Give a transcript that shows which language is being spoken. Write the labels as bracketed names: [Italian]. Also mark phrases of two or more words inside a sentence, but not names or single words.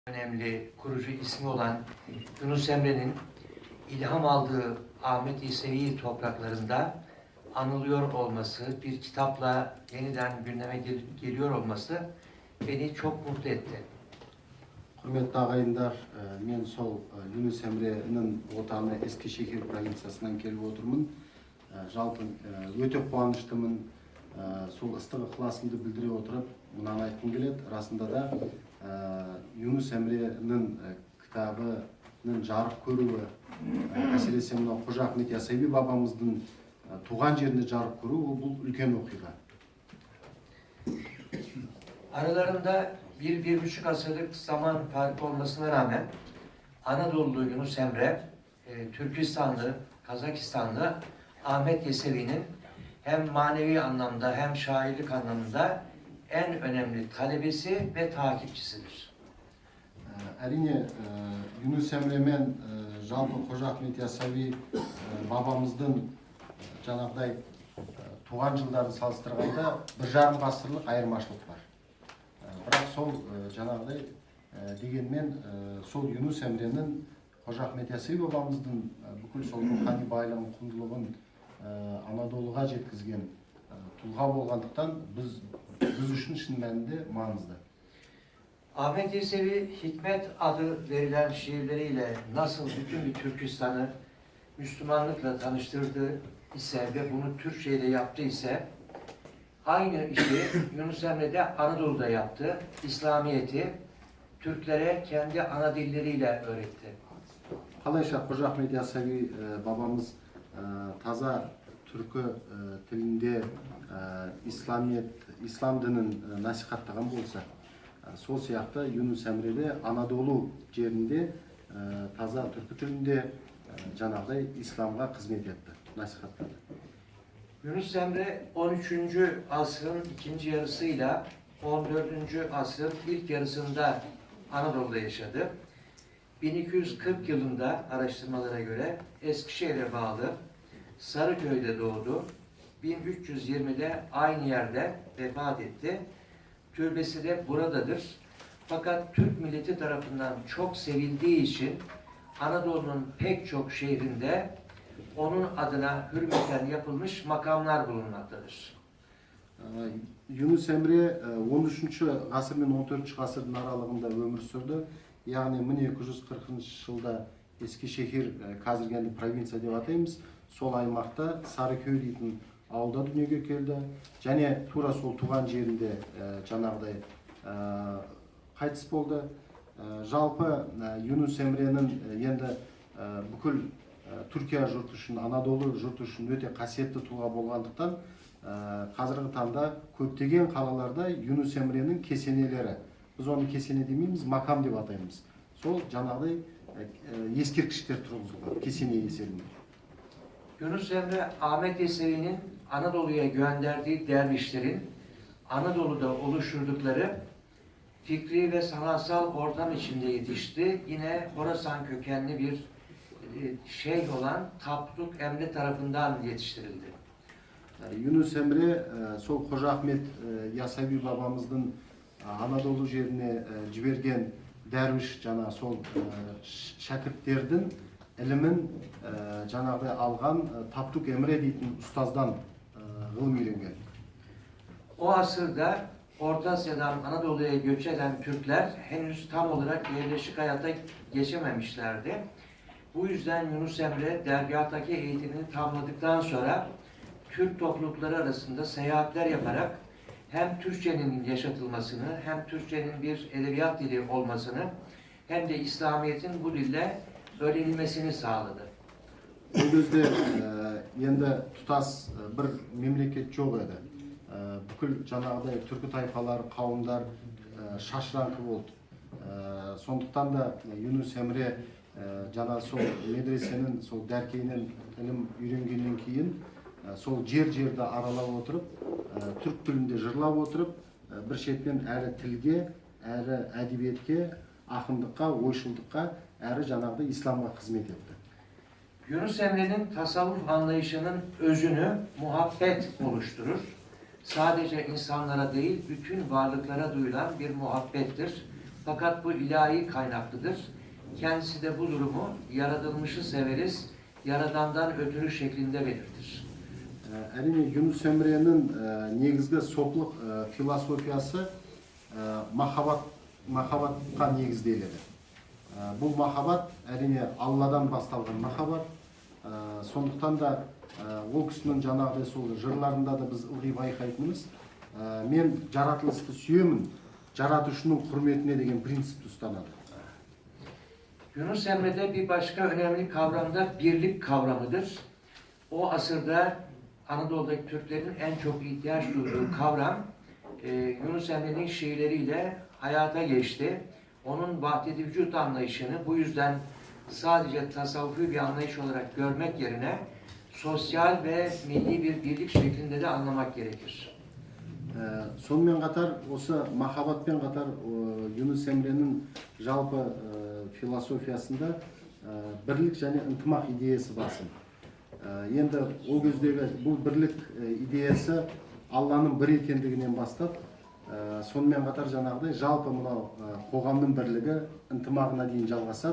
[Turkish] önemli kurucu ismi olan Yunus Emre'nin ilham aldığı Ahmet Yesevi topraklarında anılıyor olması, bir kitapla yeniden gündeme geliyor olması beni çok mutlu etti. [Kazakh] Hürmetli ağayınlar, men sol Yunus Emre'nin otağına Eskişehir provinsiyasından kelip oturmun. Жалпы өте қуаныштымын, сол ыстық ықыласымды білдіре отырып, мынаны айтқым келеді. Расында да Yunus Emre'nin kitabının жарық көруі, әсіресе мынау Қожа Ахмет Яссауи бабамыздың туған жерінде жарық көруі, бұл үлкен оқиға. [Turkish] Aralarında 1-1,5 asırlık zaman farkı olmasına rağmen Anadolu Yunus Emre, Türkistanlı, Kazakistanlı Ahmet Yesevi'nin hem manevi anlamda hem şairlik anlamında en önemli talebesi ve takipçisidir. [Kazakh] Әрине, Yunus Emre мен жалпы Қожа Ахмет Яссауи бабамыздың жаңағыдай туған жылдарын салыстырғанда 1,5 ғасырлық айырмашылық бар. Бірақ сол жаңағыдай дегенмен сол Yunus Emre'nin Қожа Ахмет Яссауи бабамыздың бүкіл сол рухани байлығын, құндылығын Anadolu'ға жеткізген тұлға болғандықтан biz үшін шын мәнінде маңызды. [Turkish] Ahmet Yesevi Hikmet adı verilen şiirleriyle nasıl bütün bir Türkistan'ı Müslümanlıkla tanıştırdı ise ve bunu Türkçe ile yaptı ise aynı işi Yunus Emre de Anadolu'da yaptı. İslamiyet'i Türklere kendi ana dilleriyle öğretti. [Kazakh] Қалайша Қожа Ахмет Яссауи бабамыз таза түркі тілінде ислам дінін насихаттаған болса, сол сияқты Yunus Emre de Anadolu жерінде таза түркі тілінде жаңағыдай исламға қызмет етті, насихаттады. [Turkish] Yunus Emre 13. asrın ikinci yarısıyla 14. asrın ilk yarısında Anadolu'da yaşadı. 1240 yılında araştırmalara göre Eskişehir'e bağlı Sarıköy'de doğdu. 1320'de aynı yerde vefat etti. Türbesi de buradadır. Fakat Türk milleti tarafından çok sevildiği için Anadolu'nun pek çok şehrinde onun adına hürmeten yapılmış makamlar bulunmaktadır. Yunus Emre 13. [Kazakh] ғасыр мен 14. ғасырдың аралығында өмір сүрді. Яғни 1240 жылда Eskişehir, қазіргі енді провинция деп атаймыз, сол аймақта Sarıköy дейтін ауылда дүниеге келді. Және тура сол туған жерінде жаңағыдай қайтыс болды. Жалпы Yunus Emre'nin енді бүкіл Түркия жұрты үшін, Анадолу жұрты үшін өте қасиетті тұлға болғандықтан қазіргі таңда көптеген қалаларда Yunus Emre'nin кесенелері, біз оны кесене демейміз, макам деп атаймыз. Сол жаңағыдай ескерткіштер тұрғызылған, кесене есебінде. [Turkish] Yunus Emre, Ahmet Yesevi'nin Anadolu'ya gönderdiği dervişlerin Anadolu'da oluşturdukları fikri ve sanatsal ortam içinde yetişti. Yine Horasan kökenli bir şeyh olan Tapduk Emre tarafından yetiştirildi. [Kazakh] Yunus Emre, сол Қожа Ахмет Яссауи бабамыздың Anadolu жеріне жіберген дәрвиш жаңа сол шәкірттердің ілімін жаңағыдай алған Tapduk Emre дейтін ұстаздан ғылым үйренген. [Turkish] O asırda Orta Asya'dan Anadolu'ya göç eden Türkler henüz tam olarak yerleşik hayata geçememişlerdi. Bu yüzden Yunus Emre dergahtaki eğitimini tamamladıktan sonra Türk toplulukları arasında seyahatler yaparak hem Türkçenin yaşatılmasını hem Türkçenin bir edebiyat dili olmasını hem de İslamiyet'in bu dille öğrenilmesini sağladı. [Kazakh] O кезде енді тұтас бір мемлекет жоқ еді. Бүкіл жаңағыдай түркі тайпалары, қауымдар шашыраңқы болды. Сондықтан да Yunus Emre жаңа сол медресенің, сол дәркейінен ілім үйренгеннен кейін сол жерді аралап отырып, түрк тілінде жырлап отырып, бір шетпен әрі тілге, әрі әдебиетке, ақындыққа, ойшылдыққа, әрі жаңағыдай исламға қызмет етті. [Turkish] Yunus Emre'nin tasavvuf anlayışının özünü muhabbet oluşturur. Sadece insanlara değil, bütün varlıklara duyulan bir muhabbettir. Fakat bu ilahi kaynaklıdır. Kendisi de bu durumu yaratılmışı severiz, yaradandan ötürü şeklinde belirtir. [Kazakh] Әрине Юнус Эмре'nin негізгі соплық философиясы махаббатқа негізделеді. Бұл махаббат әрине Алладан басталған махаббат. Сондықтан да ол кісінің жаңағыдай сол жырларында да біз ылғи байқайтынымыз, мен жаратылысты сүйемін, жаратушының құрметіне деген принципті ұстанады. [Turkish] Yunus Emre'de bir başka önemli kavram da birlik kavramıdır. O asırda Anadolu'daki Türklerin en çok ihtiyaç duyduğu kavram Yunus Emre'nin şiirleriyle hayata geçti. Onun vahdet-i vücut anlayışını bu yüzden sadece tasavvufi bir anlayış olarak görmek yerine sosyal ve milli bir birlik şeklinde de anlamak gerekir. [Kazakh] Сонымен қатар осы махаббатпен қатар Юнус Эмре'nin жалпы философиясында бірлік және ынтымақ идеясы басым. Енді ол кездегі бұл бірлік идеясы Алланың бір екендігінен бастап, сонымен қатар жаңағыдай жалпы мынау қоғамның бірлігі ынтымағына дейін жалғасады.